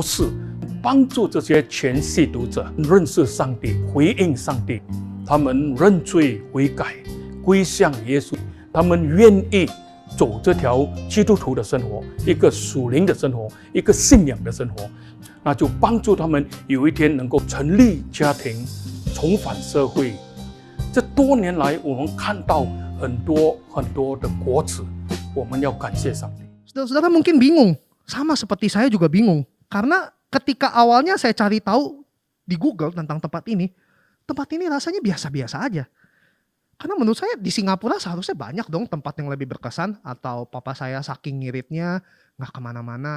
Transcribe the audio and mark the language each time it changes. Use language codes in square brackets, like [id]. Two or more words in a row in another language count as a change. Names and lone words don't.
[zh] 式，帮助这些全系读者认识上帝，回应上帝，他们认罪悔改，归向耶稣，他们愿意走这条基督徒的生活，一个属灵的生活，一个信仰的生活，那就帮助他们有一天能够成立家庭，重返社会。这多年来，我们看到很多的果子，我们要感谢上帝。 [id] Saudara-saudara mungkin bingung, sama seperti saya juga bingung. Karena ketika awalnya saya cari tahu di Google tentang tempat ini rasanya biasa-biasa aja. Karena menurut saya di Singapura seharusnya banyak dong tempat yang lebih berkesan, atau papa saya saking ngiritnya gak kemana-mana.